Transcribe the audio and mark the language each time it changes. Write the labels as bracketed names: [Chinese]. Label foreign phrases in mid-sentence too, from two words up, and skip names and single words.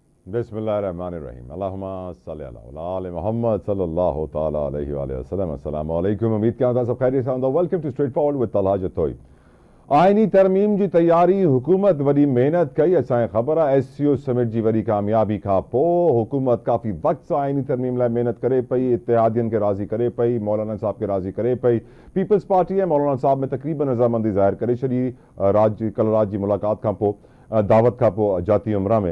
[Arabic] بسم الله الرحمن الرحيم اللهم صل على آل محمد صلى الله تعالى عليه وسلم. السلام عليكم. [Sindhi] उम्मीद कयां था सब खैरियत सां हूंदो। [English] Welcome to Straight Forward with Talha Jatoi. [Sindhi] आइनी तरमीम जी तैयारी हुकूमत वॾी मेहनत कई। असांखे ख़बर आहे SCO समिट जी वॾी कामयाबी खां पोइ हुकूमत काफ़ी वक़्त सां आइनी तरमीम लाइ महिनत करे पई, इत्तेहादियन खे राज़ी करे पई, मौलाना साहब खे राज़ी करे पई। पीपल्स पार्टी ऐं मौलाना साहब में तक़रीबन रज़ामंदी ज़ाहिर करे छॾी कल रात जी मुलाक़ात खां पोइ, दावत खां पोइ जाती उमरा में।